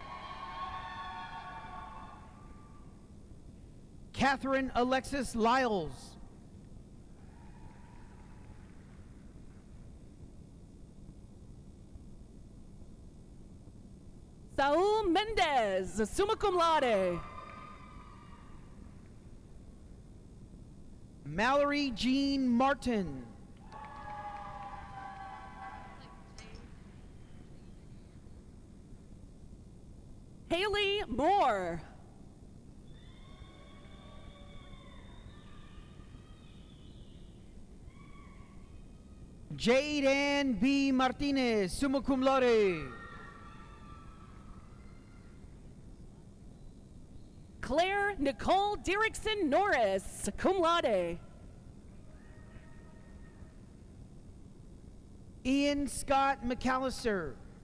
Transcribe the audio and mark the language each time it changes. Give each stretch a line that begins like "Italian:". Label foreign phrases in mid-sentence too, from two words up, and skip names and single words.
English: Catherine Alexis Lyles. Saul Mendez,
Latin: summa cum laude.
English: Mallory Jean Martin. Haley Moore. Jade Ann B. Martinez,
Latin: summa cum laude.
English: Claire Nicole Derrickson Norris,
Latin: cum laude.
English: Ian Scott McAllister.